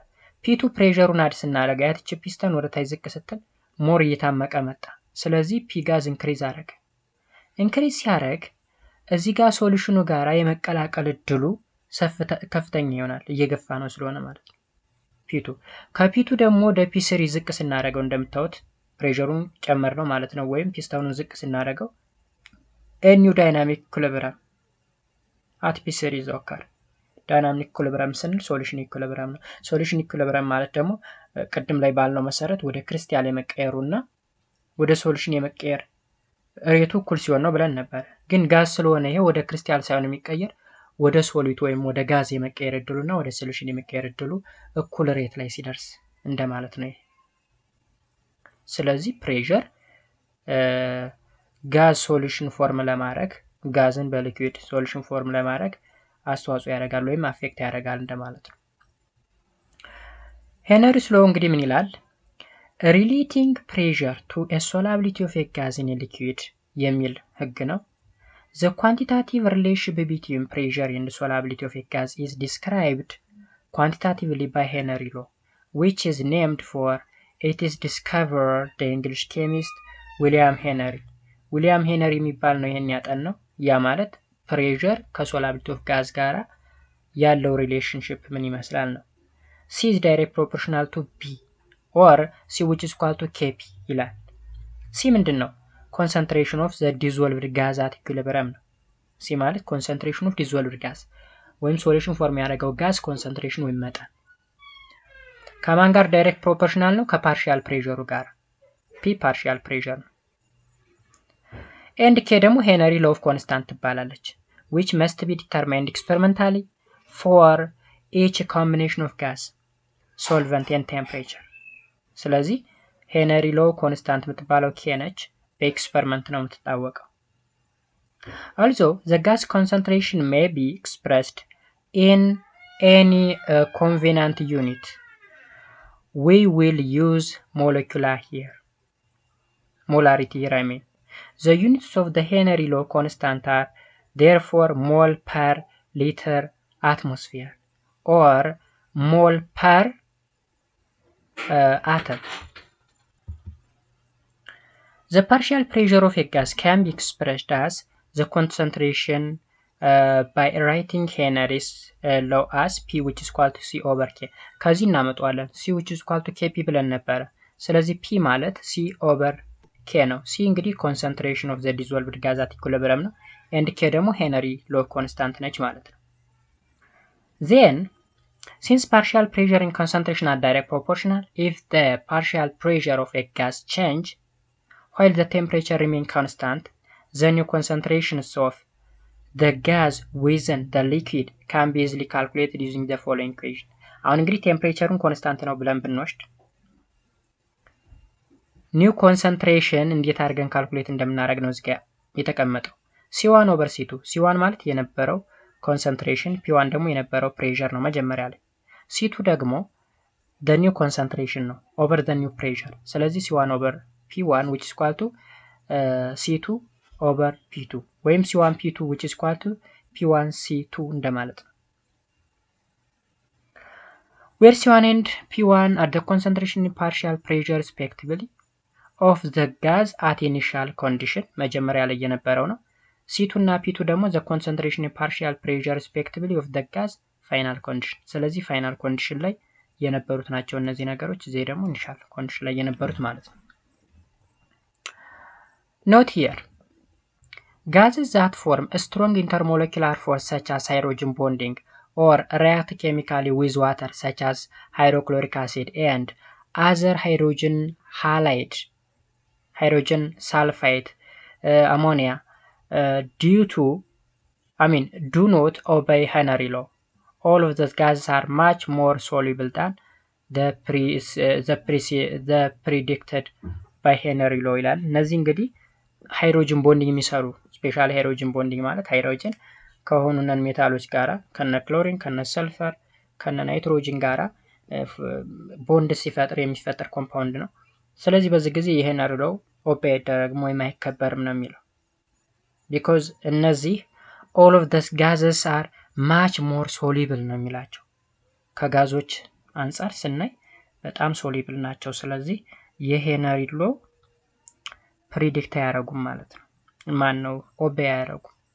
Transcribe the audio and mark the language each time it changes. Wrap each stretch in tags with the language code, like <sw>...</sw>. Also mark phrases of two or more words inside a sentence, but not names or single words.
<am>P2 ፕሬሸሩን አድ ስናደርግ ያትች ፒስተን ወደ ታች ዝቅ ስትል ሞር እየታመቀ መጣ። ስለዚህ P ጋዝ ኢንክሪዝ አደረገ። ኢንክሪዝ ሲያደርግ እዚህ ጋር ሶሉሽኑ ጋራ የመቀላቀል እድሉ ከፍተኛ ይሆናል እየገፋ ነው ስለሆነ ማለት ነው። P2 ከP2 ደግሞ ወደ P3 ዝቅ ስናደርገው እንደምታዩት ፕሬሸሩን ጨመር ነው ማለት ነው። ወይም ፒስተኑን ዝቅ ስናደርገው</am> <en>new dynamic equilibrium at P3 is occur. dynamic equilibrium</en> <am>ስንል</am> <en>solution equilibrium</en> <am>ነው።</am> <en>solution equilibrium</en> <am>ማለት ደግሞ ቅድም ላይ ባልነው መሰረት ወደ ክሪስታል የመቀየሩና ወደ ሶሉሽን የመቀየር ሬቱ እኩል ሲሆን ነው ብለን ነበር። ግን ጋዝ ስለሆነ ይሄ ወደ ክሪስታል ሳይሆን የሚቀየር ወደ ሶሊድ ወይም ወደ ጋዝ የመቀየር እድሉና ወደ ሶሉሽን የመቀየር እድሉ እኩል ሬት ላይ ሲደርስ እንደማለት ነው። ስለዚህ</am> <en>pressure gas solution form</en> <am>ለማድረግ ጋዝን በሊኩዊድ</am> <en>solution form</en> <am>ለማድረግ አስተዋጽኦ ያደርጋል ወይም አፌክት ያደርጋል እንደማለት ነው። ሄነሪስ ሎው እንግዲህ ምን ይላል?</am> <en>Relating pressure to a solubility of a gas in a liquid</en> <am>የሚል ህግ ነው።</am> <en>The quantitative relationship between pressure and solubility of a gas is described quantitatively by Henry Low, which is named for it is discovered the English chemist</en> <am>ዊሊያም ሄነሪ የሚባል ነው ይሄን ያጠናው። ያ ማለት ፕሬሸር</am> <en>solubility of gas</en> <am>ጋራ ያለው ሪሌሽንሺፕ ምን ይመስላል ነው።</am> <en>C is direct proportional to P or C which is equal to Kp</en> <am>ይላል። C ምንድነው?</am> <en>concentration of the dissolved gas at equilibrium</en> <am>ነው። C ማለት</am> <en>concentration of dissolved gas</en> <am>ወይም</am> <en>solution form</en> <am>ያደረገው ጋዝ ኮንሰንትሬሽን ወይም መጠን ከማን ጋር</am> <en>direct proportional</en> <am>ነው? ከፓርሻል ፕሬሸሩ ጋር። P ፓርሻል ፕሬሸር ነው። ኤንድ K ደግሞ</am> <en>Henry law of constant</en> <am>ትባላለች</am> <en>which must be determined experimentally for each combination of gas solvent and temperature።</en> <am>ስለዚህ</am> <en>Henry law constant</en> <am>የምትባለው K ነች። በኤክስፐሪመንት ነው የምትታወቀው።</am> <en>Also the gas concentration may be expressed in any convenient unit. We will use molarity here, I mean. The units of the Henry law constant are therefore mole per liter atmosphere or mole per atom. The partial pressure of a gas can be expressed as the concentration by writing Henry's law as P which is equal to C over K.</en> <am>ከዚህ እናመጣዋለን።</am> <en>C which is equal to Kp</en> <am>ብለን ነበረ። ስለዚህ P ማለት</am> <en>C over K</en> <am>ነው። C እንግዲህ</am> <en>concentration of the dissolved gas at equilibrium ነው። and K ደግሞ Henry law constant</en> <am>ነች ማለት ነው።</am> <en>Then since partial pressure and concentration are direct proportional, if the partial pressure of a gas change while the temperature remain constant, the new concentrations of the gas within the liquid can be easily calculated using the following equation.</en> <am>አሁን እንግዲህ ቴምፕሬቸሩን ኮንስታንት ነው ብለን ብንወስድ</am> <en>new concentration</en> <am>እንዴት አድርገን ካልኩሌት እንደምናደርግ ነው እዚህ የተቀመጠው።</am> <en>C1 over C2 C1</en> <am>ማለት የነበረው ኮንሰንትሬሽን P1 ደግሞ የነበረው ፕሬሸር ነው መጀመሪያ ላይ። C2 ደግሞ</am> <en>the new concentration</en> <am>ነው</am> <en>over the new pressure።</en> <am>ስለዚህ</am> <en>C1 over P1 which is equal to C2 over P2</en> <am>ወይም</am> <en>C1 P2 which is equal to P1 C2</en> <am>እንደማለት ነው።</am> <en>where C1 and P1 are the concentration and partial pressure respectively of the gas at initial condition</en> <am>መጀመሪያ ላይ የነበረው ነው። C2 እና P2 ደግሞ</am> <en>the concentration and partial pressure respectively of the gas final condition። ስለዚህ final condition</en> <am>ላይ የነበሩት ናቸው እነዚህ ነገሮች። እዚህ ደግሞ</am> <en>initial condition</en> <am>ላይ የነበሩት ማለት ነው።</am> <en>Note here, gases that form a strong intermolecular force such as hydrogen bonding or react chemically with water such as hydrochloric acid and other hydrogen halide, hydrogen sulfide, ammonia do not obey Henry law. All of those gases are much more soluble than the predicted by Henry law</en> <am>ይላል። እነዚህ እንግዲህ</am> <en>hydrogen bonding የሚሰሩ</en> <am>ስፔሻሊ</am> <en>hydrogen bonding</en> <am>ማለት ሃይድሮጅን ከሆኑ</am> <en>non metals</en> <am>ጋራ ከነ ክሎሪን ከነ ሰልፈር ከነ ናይትሮጅን ጋራ ቦንድ ሲፈጥር የሚፈጠር ኮምፓውንድ ነው። ስለዚህ በዚህ ጊዜ ይሄን አርለው ኦቤይ ደግሞ የማይከበርም ነው የሚለው because እነዚህ</am> <en>all of these gases are much more soluble</en> <am>ነው የሚላቸው። ከጋዞች አንፃር ስናይ በጣም ሶሉብል ናቸው። ስለዚህ የሄነሪ ሎ ፕሪዲክት ያደርጉም ማለት ነው። ማን ነው ኦቤይ ያደርጉ።</am>